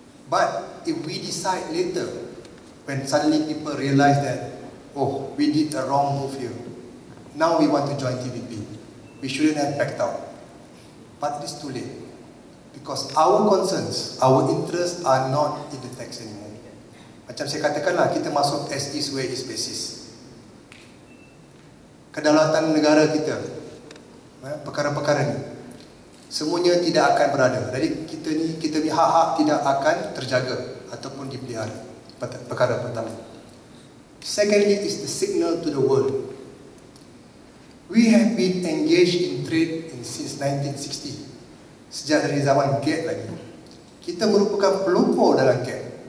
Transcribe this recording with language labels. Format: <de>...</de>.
<en>But if we decide later, when suddenly people realize that, oh, we did a wrong move here, now we want to join TPP, we shouldn't have backed out. But it is too late. Because our concerns, our interests are not in the text anymore.</en> <ms>Macam saya katakanlah, kita masuk</ms> <en>as is where is basis.</en> <ms>Kedaulatan negara kita, perkara-perkara ni, semuanya tidak akan berada. Jadi kita ni hak-hak tidak akan terjaga ataupun dipelihara. Perkara pertama.</ms> <en>Secondly is the signal to the world. We have been engaged in trade since 1960.</en> <ms>Sejak dari zaman GATT lagi. Kita merupakan pelopor dalam GATT.</ms>